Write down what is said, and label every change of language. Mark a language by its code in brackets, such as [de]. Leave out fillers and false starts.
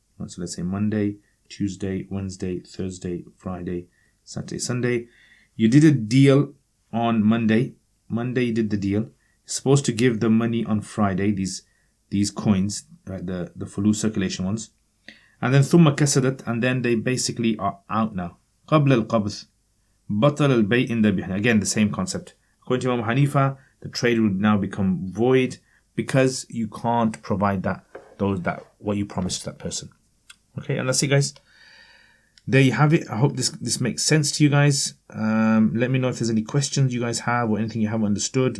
[en] So let's say Monday, Tuesday, Wednesday, Thursday, Friday, Saturday, Sunday. You did a deal on Monday. Monday you did the deal. You're supposed to give the money on Friday, these coins, right, the fulus circulation ones. And then [ar] ثم كسدت, [en] and then they basically are out now. [ar] قبل القبض بطل البيع عند بيع. [en] Again, the same concept. According to Imam Hanifa, the trade would now become void because you can't provide that what you promised to that person. Okay, and that's it, guys. There you have it. I hope this makes sense to you guys. Let me know if there's any questions you guys have or anything you haven't understood.